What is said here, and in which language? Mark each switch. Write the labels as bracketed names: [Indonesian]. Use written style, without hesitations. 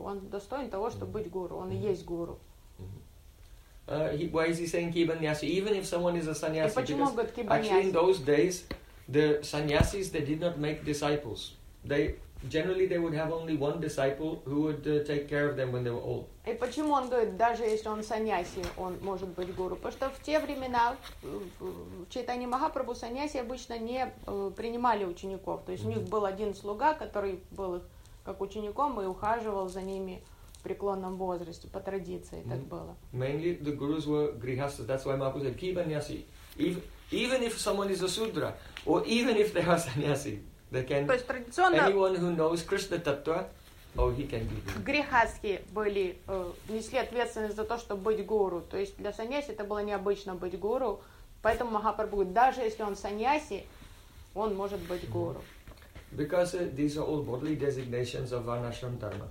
[Russian] Он достоин того, чтобы быть гуру. Он и есть гуру. [English] Why is he saying kibanyasi? Even if someone is a sannyasi. [Russian] И почему говорит кибанясу? [English] Actually, in those days, the sannyasis, they did not make disciples. They generally they would have only one disciple who would take care of them when they were old. [Russian] И почему он говорит, даже если он саньяси, он может быть гуру? Потому что в те времена в Чайтани Махапрабху саньяси обычно не принимали учеников. То есть у них был один слуга, который был их как учеником и ухаживал за ними в преклонном возрасте. По традиции так было. [English] Mainly the gurus were grihasthas. That's why Mahaprabhu said, kibanyasi. Even if someone is a sudra, or even if they are sannyasi, they can... [Russian] То есть традиционно... [English] Anyone who knows Krishna Tattva, oh, he can be guru. [Russian] Грихасхи были, несли ответственность за то, чтобы быть гуру. То есть для саньяси это было необычно быть гуру. Поэтому Махапрабху, даже если он саньяси, он может быть гуру. [English] Because these are all bodily designations of Varnashram Dharma.